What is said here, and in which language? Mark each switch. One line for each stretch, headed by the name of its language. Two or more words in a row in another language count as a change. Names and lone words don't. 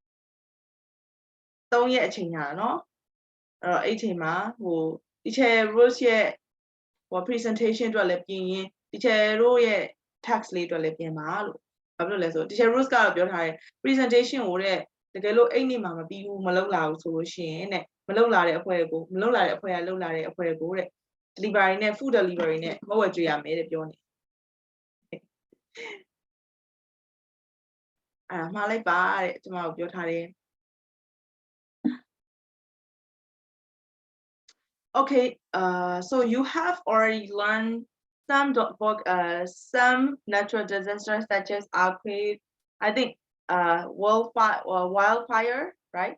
Burmese: 3 ရက်အချိန်ညာနော်အဲ့တော့အဲ့ချိန်မှာဟို teacher Rose ရဲ့ဟို presentation အတွက်လည်းပြင်ရင် teacher တို့ရဲ့ text လေးအတွက်လည်းပြင်ပါလို့ဘာဖြစ်လို့လဲဆို teacher Rose ကတော့ပြောထားတယ် presentation ကိုတဲ့တကယ်လို့အဲ့နေ့မှာမပြီးဘူးမလုပ်လာဘူးဆိုလို့ရှိရင်တဲ့မလုပ်လာတဲ့အဖွဲ့ကလုပ်လာတဲ့အဖွဲ့တဲ့ delivery နဲ့
English: food delivery
Burmese: နဲ့မဟုတ်ဝယ်ကြွေရမယ်တဲ့ပြောနေ အဲ့မှားလိုက်ပါတဲ့ကျွန်မတို့ပြောထားတယ်
English: Okay, so you have already learned some natural disasters such as earthquake, I think wildfire, right?